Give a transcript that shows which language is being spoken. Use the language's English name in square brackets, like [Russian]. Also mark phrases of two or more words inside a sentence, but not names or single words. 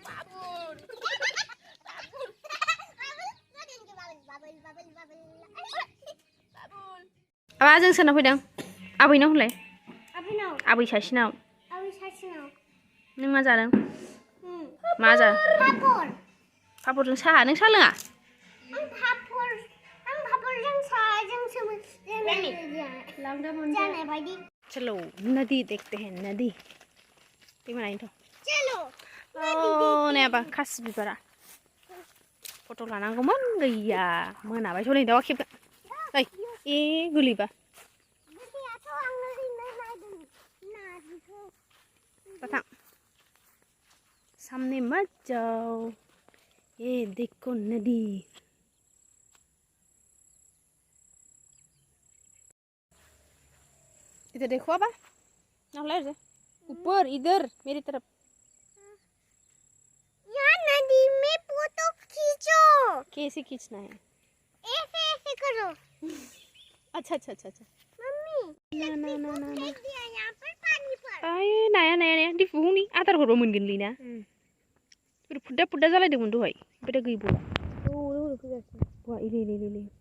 [Bodo] जों सोरनाव फैदों आबैनाव होनलाय आबै सासेनाव नों मा जादों मा जादों पापरजों साहा नों साहा लोङा [Hindi] चलो नदी देखते हैं नदी तो [Bodo] ओ नायाबा खासि बिबारा फट' लानांगौमोन गैया मोनाबाय सनै दावा खेबगोन ओइ ए गोलैबा [Hindi] बतां सामने मत जाओ ये देखो नदी इधर देखो अब ना ऊपर इधर मेरी तरफ यार नदी में फोटो खींचो कैसे खींचना है ऐसे ऐसे करो अच्छा अच्छा अच्छा अच्छा मम्मी ना फेंक दिया यहाँ पर पानी पर [Bodo] आय नाया di फुहुनि आदार हरबा मोनगोन लिना फुड्डा जालायदोंमोन दहाय ओमफ्राय दा गैबावला औ फैगासिनो बहा इले